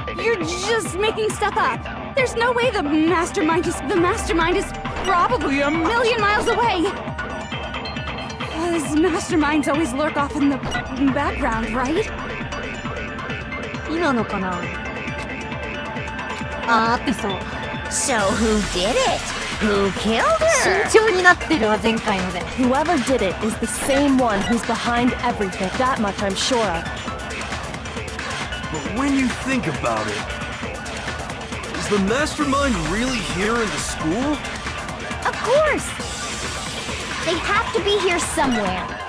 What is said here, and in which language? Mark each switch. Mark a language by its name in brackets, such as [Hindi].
[English] You're just making stuff up. There's no way the mastermind is probably a million miles away. Those masterminds always lurk off in the background, right? [Japanese] 今のかなあー、合ってそう。 [English] So who did it? Who killed her? [Japanese] 慎重になってるわ、前回ので。 [English] Whoever did it is the same one who's behind everything. That much I'm sure of. But when you think about it, is the mastermind really here in the school? Of course! They have to be here somewhere.